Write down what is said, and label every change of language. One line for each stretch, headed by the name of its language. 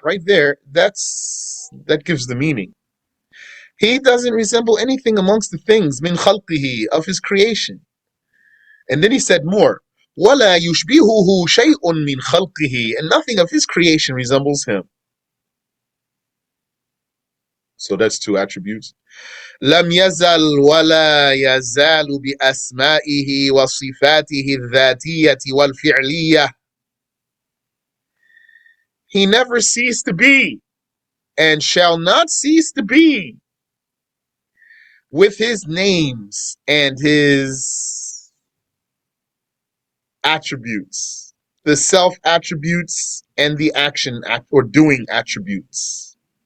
English: Right there, that gives the meaning. He doesn't resemble anything amongst the things, min khalqihi, of His creation. And then he said more,
Arabic: وَلَا يُشْبِهُهُ شَيْءٌ مِّنْ خَلْقِهِ.
English: And nothing of His creation resembles Him. So that's two attributes.
Arabic: لم يزل ولا يزال بأسمائه وصفاته الذاتية والفعلية.
English: He never ceased to be and shall not cease to be with his names and his attributes, the self attributes and the action or doing attributes.